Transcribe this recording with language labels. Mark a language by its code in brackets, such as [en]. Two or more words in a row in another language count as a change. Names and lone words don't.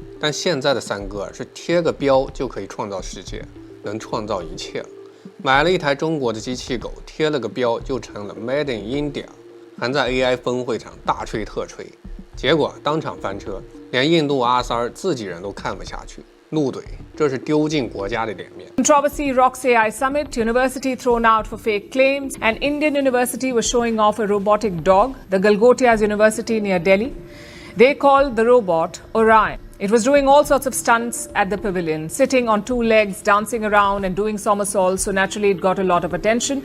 [zh] 但現在的三哥是貼個標就可以創造世界，能創造一切了。買了一台中國的機器狗，貼了個標就成了 [en] Made in India， [zh] 還在 AI 峰會上大吹特吹，結果當場翻車，連印度阿三自己人都看不下去。怒怼，這是丟盡國家的臉面。 [en] Controversy rocks AI summit, university thrown out for fake claims. An Indian university was showing off a robotic dog, the Galgotias University near Delhi. They called the robot Orion. It was doing all sorts of stunts at the pavilion, sitting on two legs, dancing around and doing somersaults, so naturally it got a lot of attention.